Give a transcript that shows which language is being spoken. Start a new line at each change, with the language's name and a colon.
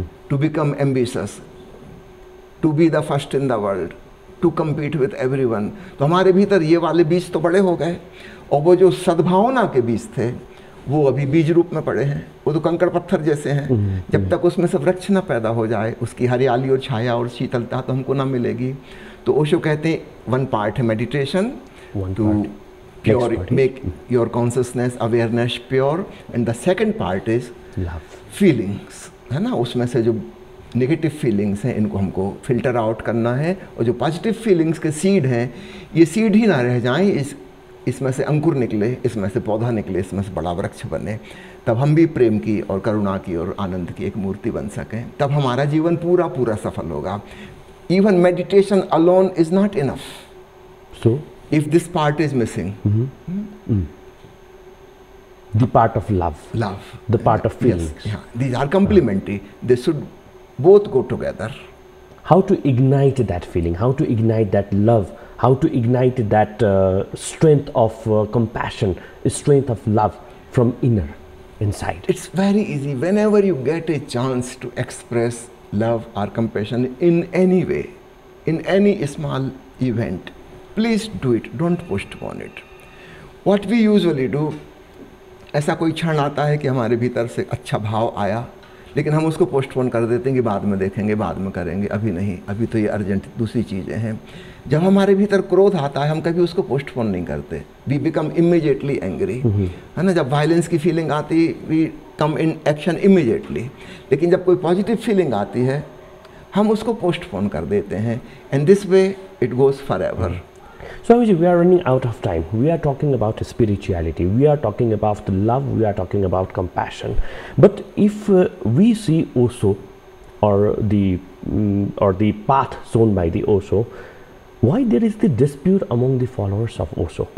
English: To become ambitious, to be the first in the world, to compete with everyone.
Hindi: तो हमारे भीतर ये वाले बीज तो बड़े हो गए, और वो जो सद्भावना के बीज थे वो अभी बीज रूप में पड़े हैं. वो तो कंकड़ पत्थर जैसे हैं. जब तक उसमें से वृक्ष ना पैदा हो जाए, उसकी हरियाली और छाया और शीतलता तो हमको ना मिलेगी. तो ओशो कहते हैं
English: one part है meditation, to make your consciousness, awareness pure, and the second part is love,
Hindi: feelings, है ना. उसमें से जो नेगेटिव फीलिंग्स हैं, इनको हमको फिल्टर आउट करना है, और जो पॉजिटिव फीलिंग्स के सीड हैं, ये सीड ही ना रह जाएं इस इसमें से अंकुर निकले, इसमें से पौधा निकले, इसमें से बड़ा वृक्ष बने, तब हम भी प्रेम की और करुणा की और आनंद की एक मूर्ति बन सकें, तब हमारा जीवन पूरा पूरा सफल होगा.
English: Even meditation alone is not enough. So, if this part is missing, the part of love, the part of feelings. Yes, yeah. These are complementary. They should both go together. How to ignite that feeling? How to ignite that love? How to ignite that strength of compassion, strength of love from inside? It's very easy. Whenever you get a chance to express love or compassion in any way, in any small event, please do it. Don't postpone it. What we usually do,
Hindi: ऐसा कोई क्षण आता है कि हमारे भीतर से अच्छा भाव आया, लेकिन हम उसको पोस्टपोन कर देते हैं कि बाद में देखेंगे, बाद में करेंगे, अभी नहीं, अभी तो ये अर्जेंट दूसरी चीज़ें हैं. जब हमारे भीतर क्रोध आता है, हम कभी उसको पोस्टपोन नहीं करते.
English: we become immediately angry,
Hindi: है ना. जब वायलेंस की फीलिंग आती,
English: We come in action immediately.
Hindi: लेकिन जब कोई पॉजिटिव फीलिंग आती है, हम उसको पोस्टपोन कर देते हैं.
English: And this way it goes for ever. Swamiji, we are running out of time. We are talking about spirituality. We are talking about love. We are talking about compassion. But if we see Osho, or the path shown by the Osho, why there is the dispute among the followers of Osho?